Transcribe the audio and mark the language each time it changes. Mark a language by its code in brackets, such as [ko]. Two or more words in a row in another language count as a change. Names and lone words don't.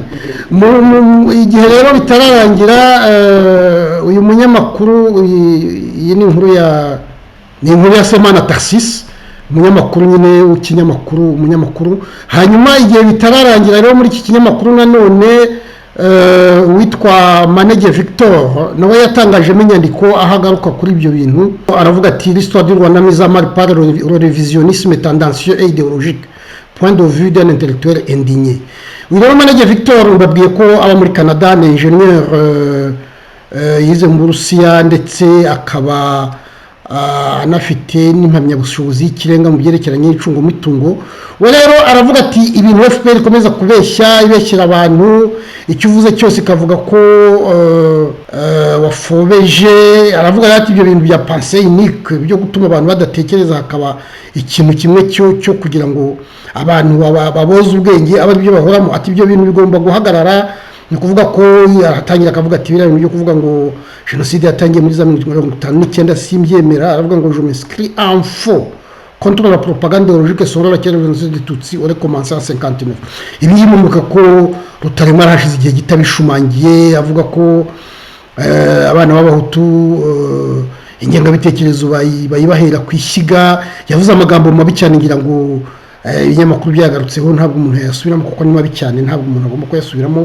[rw] Igihe rero bitararangira uyu munyamakuru, iyi ni inkuru ya Semana Tarsis, umunyamakuru nyine umunyamakuru. Hanyuma igihe bitararangira rero muri iki kinyamakuru nanone witwa Manege Victor nawe yatangajemo inyandiko ahagaruka kuri ibyo bintu. Aravuga ati [fr] l'histoire du Rwanda mise à mal par le révisionnisme tendancieux et idéologique, point de vue d'un intellectuel indigné. [rw] Rero Manege Victor mbabwiye ko aba muri Canada, ni ingénieur yize mu Burusiya ndetse akaba anafite n'impamyabushobozi y'ikirenga mu byerekeranye n'icungomutungo. We rero aravuga ati ibintu FPR ikomeza ibeshyira abantu, icyo uvuze cyose ikavuga ko wafobeje. Aravuga ati ibyo bintu bya [fr] pensée unique [rw] byo gutuma abantu badatekereza, hakaba ikintu kimwe cyo kugira ngo abantu baboze ubwenge aba byo bahoramo, ati ibyo bintu bigomba guhagarara. Ni kuvuga ko yatangira akavuga ati biriya bintu byo kuvuga ngo jenoside yatangiye muri za 1959 simbyemera. Aravuga ngo [fr] je m'inscris en faux contre la propagande idéologique selon laquelle la génocide des Tutsis aurait commencé en 59. [rw] Ibi yimuka ko Rutaremara hashize igihe gitabishumangiye, avuga ko abana b'abahutu ingengabitekerezo bayibahera kwishyiga. Yavuze amagambo mabi cyane, ngira ngo ibinyamakuru byagarutseho ntabwo umuntu yasubiramo kuko ni mabi cyane, ntabwo umuntu agomba kuyasubiramo.